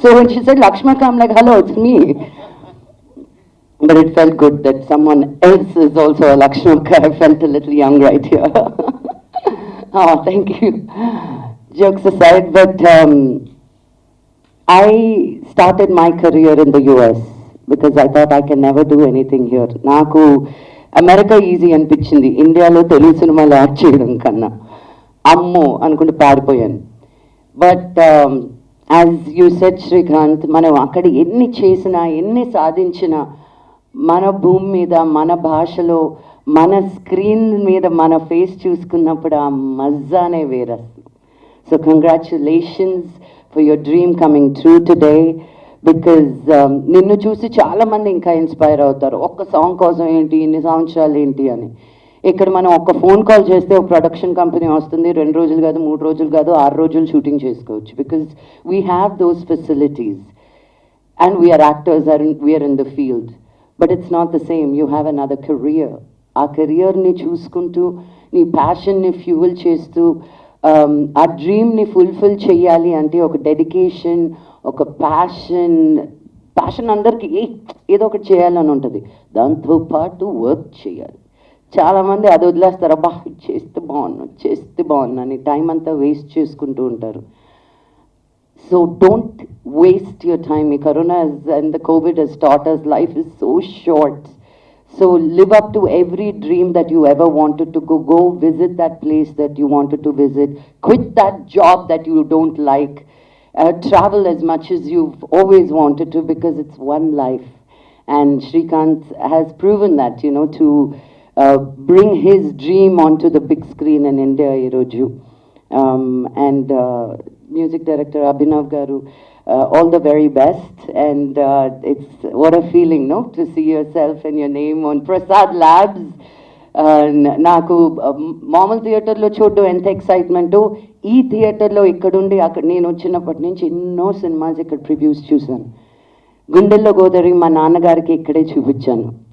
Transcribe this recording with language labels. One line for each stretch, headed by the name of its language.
English: So when she said Lakshmaka, I'm like, hello, it's me. But it felt good that someone else is also a Lakshmaka. I felt a little young right here. Oh, thank you. Jokes aside, but I started my career in the US because I thought I can never do anything here.
Telugu: Naku America easy అనిపించింది ఇండియాలో తెలుగు సినిమాలు act చేయడం కన్నా అమ్మో అనుకుంటూ పారిపోయాను.
English: but as you said
Telugu: Srikanth, మనం అక్కడ ఎన్ని చేసినా ఎన్ని సాధించినా మన భూమి మీద మన భాషలో మన స్క్రీన్ మీద మన ఫేస్ చూసుకున్నప్పుడు ఆ మజానే వేరే.
English: So congratulations for your dream coming true today, because
Telugu: నిన్ను చూసి చాలా మంది ఇంకా ఇన్స్పైర్ అవుతారు. ఒక్క సాంగ్ కోసం ఏంటి ఇన్ని సంవత్సరాలు ఏంటి అని. ఇక్కడ మనం ఒక్క ఫోన్ కాల్ చేస్తే ఒక ప్రొడక్షన్ కంపెనీ వస్తుంది, 2 రోజులు కాదు 3 రోజులు కాదు 6 రోజులు షూటింగ్ చేసుకోవచ్చు.
English: Because we have those facilities and we're actors we're in the field. But it's not the same. You have another career.
Telugu: ఆ కెరియర్ని చూసుకుంటూ నీ ప్యాషన్ని ఫ్యూయల్ చేస్తూ ఆ డ్రీమ్ని ఫుల్ఫిల్ చేయాలి అంటే ఒక డెడికేషన్, ఒక ప్యాషన్ అందరికీ ఏదో ఒకటి చేయాలని ఉంటుంది. దాంతోపాటు వర్క్ చేయాలి. చాలామంది అది వదిలేస్తారు, అబ్బా చేస్తే బాగున్నా అని టైం అంతా వేస్ట్ చేసుకుంటూ ఉంటారు.
English: So don't waste your time. ఈ corona and the covid has taught us life is so short. So live up to every dream that you ever wanted to go. Go visit that place that you wanted to visit. Quit that job that you don't like. Travel as much as you've always wanted to, because it's one life. And Shrikant has proven that, you know, to bring his dream onto the big screen in India, Iroju. And music director Abhinav Garu, all the very best. And it's what a feeling, no, to see yourself and your name on Prasad Labs.
Telugu: నాకు మామూలు థియేటర్లో చూడడం ఎంత excitement, ఈ థియేటర్లో ఇక్కడుండి అక్కడ నేను వచ్చినప్పటి నుంచి ఎన్నో సినిమాస్ ఇక్కడ ప్రివ్యూస్ చూశాను. గుండెల్లో గోదావరి మా నాన్నగారికి ఇక్కడే చూపించాను.